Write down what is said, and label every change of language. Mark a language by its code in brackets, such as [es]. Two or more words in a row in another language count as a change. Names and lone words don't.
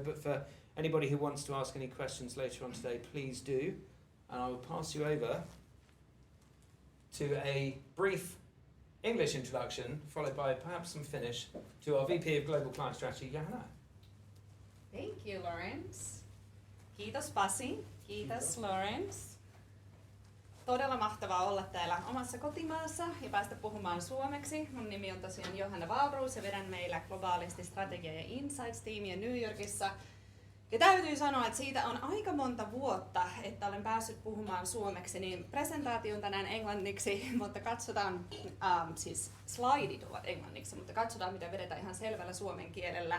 [en] But for anybody who wants to ask any questions later on today, please do. And I will pass you over to a brief English introduction, followed by perhaps some Finnish, to our VP of Global Client Strategy, Johanna. Thank you, Lawrence. [fi] Kiitos Pasi. Kiitos Lawrence. Todella mahtavaa olla täällä omassa kotimaassa ja päästä puhumaan suomeksi. Mun nimi on tosiaan Johanna Wahlroos ja vedän meillä globaalisti strategia- ja insights-tiimiä New Yorkissa. Ja täytyy sanoa, että siitä on aika monta vuotta, että olen päässyt puhumaan suomeksi, niin presentaatio on tänään englanniksi, mutta katsotaan, siis slaidit ovat englanniksi, mutta katsotaan miten vedetään ihan selvällä suomen kielellä.